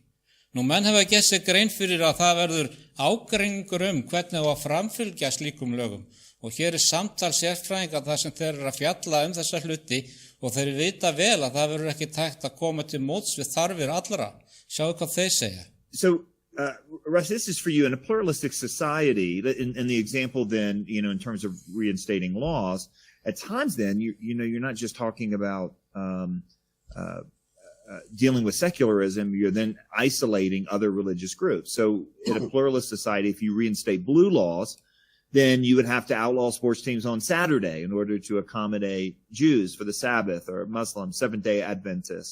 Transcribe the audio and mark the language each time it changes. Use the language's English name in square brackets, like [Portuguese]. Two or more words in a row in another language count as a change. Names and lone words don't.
[Icelandic] Nú menn hafa gert sér grein fyrir að það verður ágreiningur hvernig á að framfylgja slíkum lögum og hér samtal sérfræðinga þar sem þeir eru að fjalla þessa hluti og þeir vita vel að það verður ekki tækt að koma til móts við þarfir allra. Sjáu hvað þeir segja. [English] So, Russ, this is for you in a pluralistic society. In the example, then, in terms of reinstating laws, at times, then you're not just talking about dealing with secularism. You're then isolating other religious groups. So, in a pluralist society, if you reinstate blue laws, then you would have to outlaw sports teams on Saturday in order to accommodate Jews for the Sabbath or Muslims, Seventh-day Adventists.